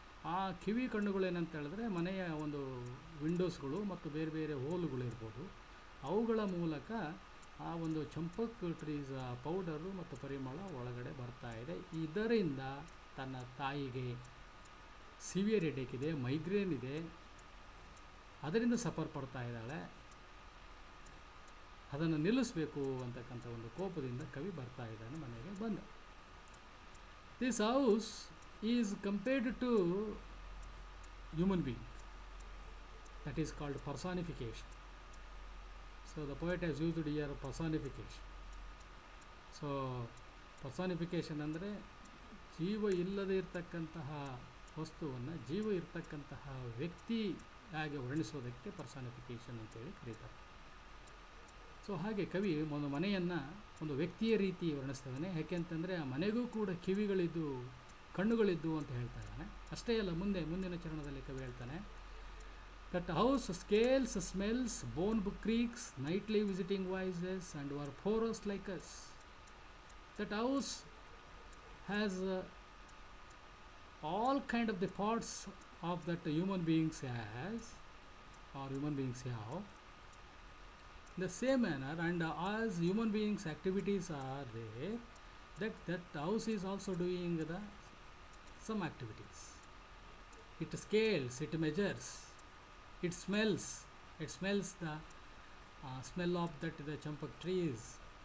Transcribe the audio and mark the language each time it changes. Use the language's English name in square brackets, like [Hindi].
[Kannada] ಆ ಕಿವಿ ಕಣ್ಣುಗಳು ಏನಂತ ಹೇಳಿದ್ರೆ, ಮನೆಯ ಒಂದು ವಿಂಡೋಸ್ಗಳು ಮತ್ತು ಬೇರೆ ಬೇರೆ ಹೋಲುಗಳು ಇರ್ಬೋದು, ಅವುಗಳ ಮೂಲಕ ಆ ಒಂದು ಚಂಪಕ್ ಟ್ರೀಸ್ ಪೌಡರು ಮತ್ತು ಪರಿಮಳ ಒಳಗಡೆ ಬರ್ತಾ ಇದೆ. ಇದರಿಂದ ತನ್ನ ತಾಯಿಗೆ ಸಿವಿಯರ್ ಹೆಡೇಕ್ ಇದೆ, ಮೈಗ್ರೇನ್ ಇದೆ, ಅದರಿಂದ ಸಫರ್ ಪಡ್ತಾ ಇದ್ದಾಳೆ. ಅದನ್ನು ನಿಲ್ಲಿಸಬೇಕು ಅಂತಕ್ಕಂಥ ಒಂದು ಕೋಪದಿಂದ ಕವಿ ಬರ್ತಾ ಇದ್ದಾನೆ ಮನೆಗೆ ಬಂದ. [English] This house is compared to human being. That is called personification. So the poet has used here personification. [Kannada] So personification ಅಂದರೆ ಜೀವ ಇಲ್ಲದೆ ಇರತಕ್ಕಂತಹ ವಸ್ತುವನ್ನು ಜೀವ ಇರತಕ್ಕಂತಹ ವ್ಯಕ್ತಿಯಾಗಿ ವರ್ಣಿಸೋದಕ್ಕೆ ಪರ್ಸಾನಿಫಿಕೇಷನ್ ಅಂತೇಳಿ ಕರೀತಾರೆ. ಸೊ ಹಾಗೆ ಕವಿ ಒಂದು ಮನೆಯನ್ನು ಒಂದು ವ್ಯಕ್ತಿಯ ರೀತಿ ವರ್ಣಿಸ್ತಾನೆ. ಯಾಕೆಂತಂದರೆ ಆ ಮನೆಗೂ ಕೂಡ ಕಿವಿಗಳಿದ್ದು, ಕಣ್ಣುಗಳಿದ್ದು ಅಂತ ಹೇಳ್ತಾ ಇದ್ದಾನೆ. ಅಷ್ಟೇ ಅಲ್ಲ, ಮುಂದಿನ ಚರಣದಲ್ಲಿ ಕವಿ ಹೇಳ್ತಾನೆ, [English] That house scales smells bone creaks nightly visiting voices and were pores like us. That house has all kind of the parts of that human beings has are human beings have. In the same manner, and as human beings activities are there, that house is also doing some activities. It scales, it measures, it smells the smell of the champak trees.